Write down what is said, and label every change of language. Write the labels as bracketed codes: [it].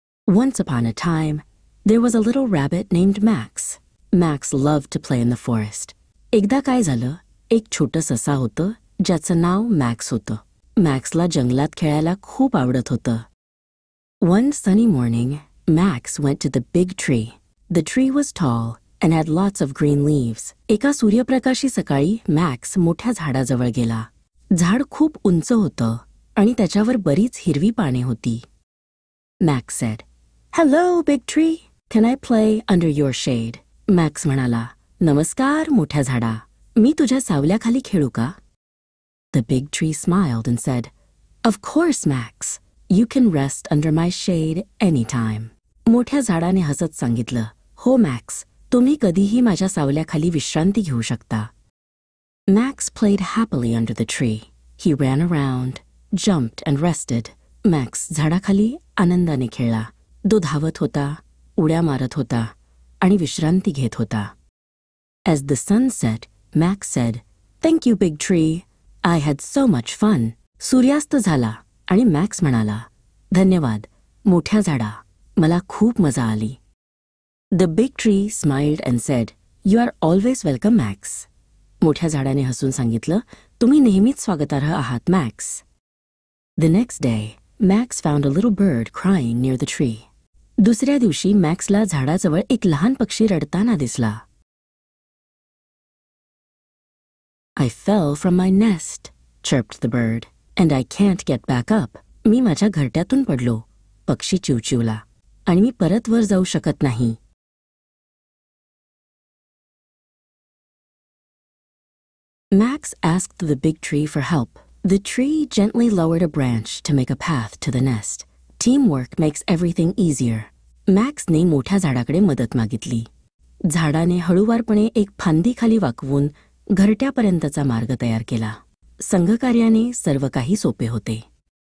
[en] Once upon a time, there was a little rabbit named Max. Max loved to play in the forest. [mr] एकदा काय झालं, एक छोटं ससा होतं ज्याचं नाव मॅक्स होतं. मॅक्सला जंगलात खेळायला खूप आवडत होतं. [en] One sunny morning, Max went to the big tree. The tree was tall and had lots of green leaves. [mr] एका सूर्यप्रकाशी सकाळी मॅक्स मोठ्या झाडाजवळ गेला. झाड खूप उंच होतं आणि त्याच्यावर बरीच हिरवी पाने होती. [en] Max said, "Hello, big tree. Can I play under your shade?" [mr] Max म्हणाला, "नमस्कार मोठ्या झाडा. मी तुझ्या सावल्याखाली खेळू का?" [en] The big tree smiled and said, "Of course, Max. You can rest under my shade anytime." [mr] मोठ्या झाडाने हसत सांगितलं, "हो मॅक्स, तुम्ही कधीही माझ्या सावल्याखाली विश्रांती घेऊ शकता." [en] Max played happily under the tree. He ran around, jumped and rested. [mr] Max झाडाखाली आनंदाने खेळला. तो धावत होता, उड्या मारत होता आणि विश्रांती घेत होता. [en] As the sun set, Max said, "Thank you, big tree. I had so much fun." [mr] सूर्यास्त झाला आणि मॅक्स म्हणाला, "धन्यवाद, मोठ्या झाडा. मला खूप मजा आली." [en] The big tree smiled and said, "You are always welcome, Max." [mr] मोठ्या झाडाने हसून सांगितलं, "तुम्ही नेहमीच स्वागतार्ह आहात, max." [en] The next day, Max found a little bird crying near the tree. [mr] दुसऱ्या दिवशी मॅक्सला झाडाजवळ एक लहान पक्षी रडताना दिसला. [en] "I fell from my nest," chirped the bird, "and I can't get back up." [mr] मी माझ्या घरट्यातून पडलो, पक्षी चिवचिवला, आणि मी परत वर जाऊ शकत नाही. [en] Max asked the big tree for help. The tree gently lowered a branch to make a path to the nest. Teamwork makes everything easier. [mr] मॅक्सने मोठ्या झाडाकडे मदत मागितली. झाडाने हळूवारपणे एक फांदी खाली वाकवून घरट्यापर्यंतचा मार्ग तयार केला. संघकार्याने सर्व काही सोपे होते.